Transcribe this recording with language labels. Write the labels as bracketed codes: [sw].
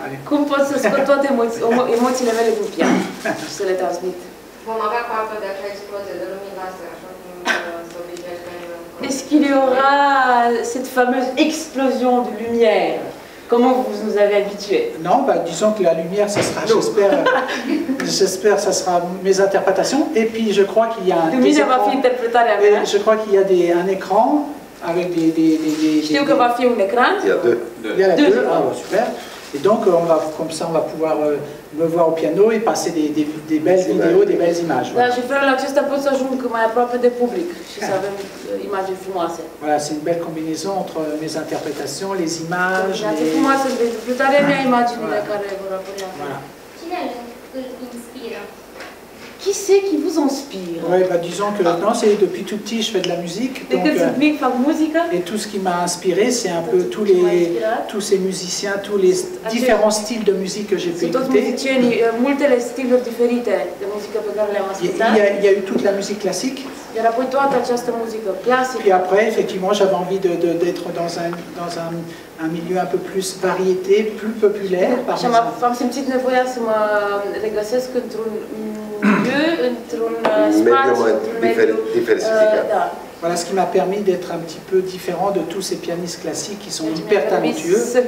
[ro] Cum pot să scot toate emoțiile mele din pian și să le transmit? Vom avea parte de acea explozie de lumini lasere, așa cum se obișnuiește în... [fr] Est-ce qu'il y aura cette fameuse explosion de lumière? Comment vous nous avez habitués? Non, bah, disons que la lumière, ça sera, j'espère, ça sera mes interprétations. Et puis, je crois qu'il y a un je crois qu'il y a un écran avec des [ro] Știu că va fi un ecran. [fr] Il y a deux. Ah, bah, super. Et donc, comme ça, on va pouvoir me voir au piano et passer des belles vidéos, des belles images. [ro] Da, și felul acesta pot să ajung mai aproape de public și să avem imagini frumoase. [fr] Voilà, c'est une belle combinaison entre mes interprétations, les images. [ro] Combinație frumoasă de interpretarea mea, imaginile care vor apărea. [fr] Voilà. [ro] Cine îl inspiră? [fr] Qui c'est qui vous inspire? Oui, bah, disons que non, c'est depuis tout petit, je fais de la musique. Donc, et tout ce qui m'a inspiré, c'est un peu tous ces musiciens, tous les différents styles de musique que j'ai pu écouter. Il y a eu toute la musique classique. Puis après, effectivement, j'avais envie d'être dans un milieu un peu plus variété, plus populaire. [ro] Am simțit nevoia să mă regăsesc într-un milieu, într-un spațiu, într-un mediu diversificat. [fr] Voilà ce qui m'a permis d'être un petit peu différent de tous ces pianistes classiques qui sont hyper talentueux.